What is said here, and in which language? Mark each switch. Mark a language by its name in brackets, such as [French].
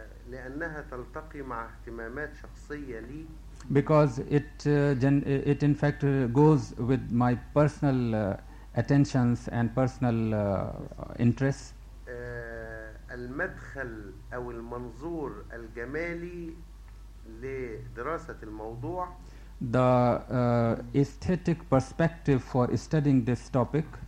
[Arabic] لأنها تلتقي مع اهتمامات شخصية لي. [English] Because it in fact goes with my personal attentions and personal interests. [Arabic] المدخل أو المنظور الجمالي لدراسة الموضوع. [English] The aesthetic perspective for studying this topic